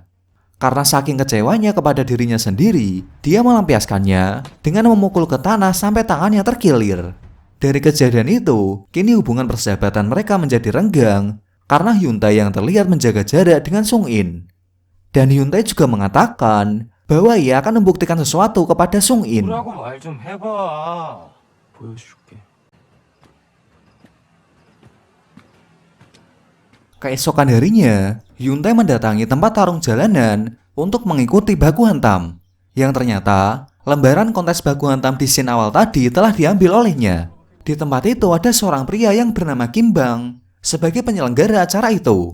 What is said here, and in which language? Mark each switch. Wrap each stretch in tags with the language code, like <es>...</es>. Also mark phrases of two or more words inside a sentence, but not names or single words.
<id>Karena saking kecewanya kepada dirinya sendiri, dia melampiaskannya dengan memukul ke tanah sampai tangannya terkilir. Dari kejadian itu, kini hubungan persahabatan mereka menjadi renggang karena Hyun Tae yang terlihat menjaga jarak dengan Sung In. Dan Hyun Tae juga mengatakan bahwa ia akan membuktikan sesuatu kepada Sung In.</id> <ko>뭐라고 말 좀 해봐. 보여줄게.</ko> <id>Keesokan harinya, Hyun Tae mendatangi tempat tarung jalanan untuk mengikuti baku hantam. Yang ternyata, lembaran kontes baku hantam di scene awal tadi telah diambil olehnya. Di tempat itu ada seorang pria yang bernama Kim Bang sebagai penyelenggara acara itu.</id>